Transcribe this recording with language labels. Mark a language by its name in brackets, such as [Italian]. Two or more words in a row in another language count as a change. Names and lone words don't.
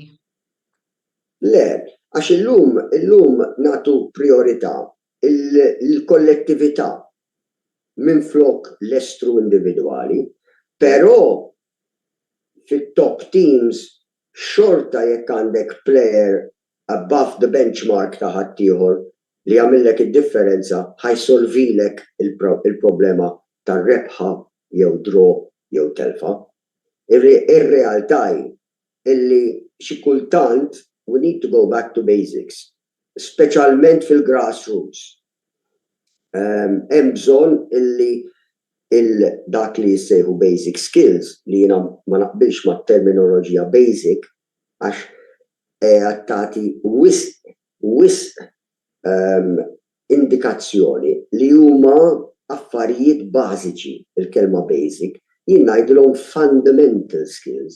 [Maltese] Le, għax illum nagħtu priorità il-kollettività minn flok l-estru individwali, però fit- [English] top teams [Maltese] xorta jekk għandek player [English] above the benchmark [Maltese] ta' ħaddieħor li jagħmilek id-differenza ħajsolvilek il-problema tar-rebħa jew draw jew telfa. Ir-realtà illi xi kultant [English] we need to go back to basics, [Maltese] speċjalment fil-grassroots. Hemm bżonn illi dak li jissejħu [English] basic skills [Maltese] li jiena ma naqbilx mat-terminoloġija basic għax tagħti wisq indikazzjoni li huma affarijiet bażiċi, il-kelma basic, jien ngħidilhom [English] fundamental skills.